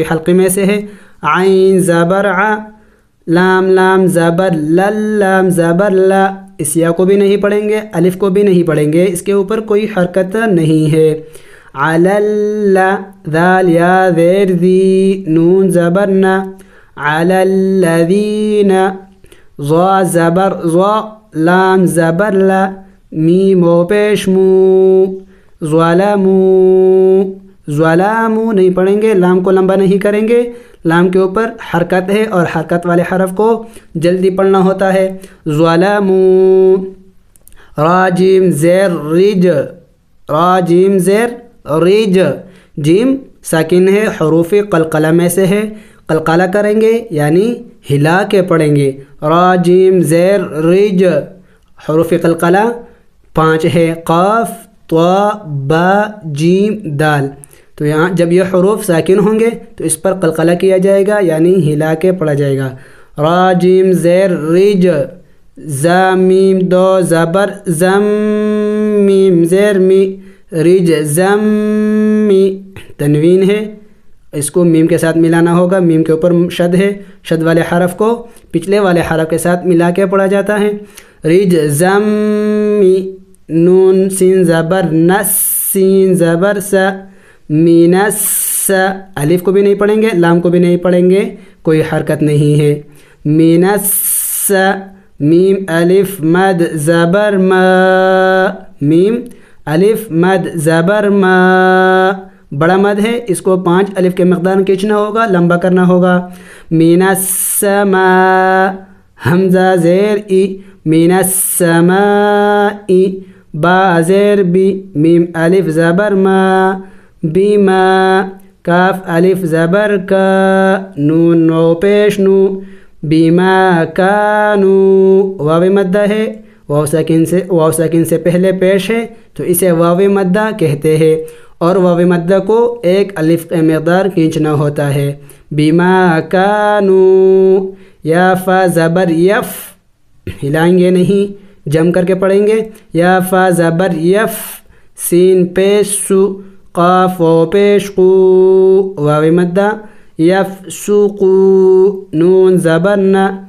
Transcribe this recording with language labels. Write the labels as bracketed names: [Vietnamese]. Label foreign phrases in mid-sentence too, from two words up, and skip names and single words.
[Urdu] حلقی میں سے ہے عین زبر ع لام لام زبر لل لام زبر لا اس یا کو بھی نہیں پڑھیں گے الف کو بھی نہیں پڑھیں گے اس کے اوپر کوئی حرکت نہیں ہے علی ذال یا زیر ذی نون زبر نا [Arabic] علی الذین [Urdu] ضا زبر ضا لام زبر لا میم و پیش مو ظلموا ظلموا نہیں پڑھیں گے لام کو لمبا نہیں کریں گے لام کے اوپر حرکت ہے اور حرکت والے حرف کو جلدی پڑھنا ہوتا ہے ظلموا را جیم زیر رج را جیم زیر رج جیم ساکن ہے حروف قلقلہ میں سے ہے قلقلہ کریں گے یعنی ہلا کے پڑھیں گے را جیم زیر رج حروف قلقلہ 5 ہے قاف طا با جیم دال تو یہاں جب یہ حروف ساکن ہوں گے تو اس پر قلقلہ کیا جائے گا یعنی ہلا کے پڑھا جائے گا را جیم زیر رج زا میم دو زبر زم میم زیر می رج زم می تنوین ہے اس کو میم کے ساتھ ملانا ہوگا میم کے اوپر شد ہے شد والے حرف کو پچھلے والے حرف کے ساتھ ملا کے پڑھا جاتا ہے رج زم می نون سین زبر نس سین زبر س مینس الف کو بھی نہیں پڑھیں گے لام کو بھی نہیں پڑھیں گے کوئی حرکت نہیں ہے مینس میم الف مد زبر ما میم الف مد زبر ما بڑا مد ہے اس کو 5 الف کے مقدار کھینچنا ہوگا لمبا کرنا ہوگا [Arabic] من السماء [Urdu] حمزہ زیر ای من السماء با زیر بی میم الف زبر ما بیما کاف الف زبر کا نون نو پیش نو بیما کانو واو مدہ ہے واو ساکن سے پہلے پیش ہے تو اسے واو مدہ کہتے ہیں اور واو مدہ کو 1 الف کا مقدار کھینچنا ہوتا ہے [Arabic] بیما کانو [Urdu] یا فا زبر یف ہلائیں گے نہیں جم کر کے پڑھیں گے یا فا زبر یف سین پیش سو قاف و پیش قو واو مدہ یفسقو نون زبرنا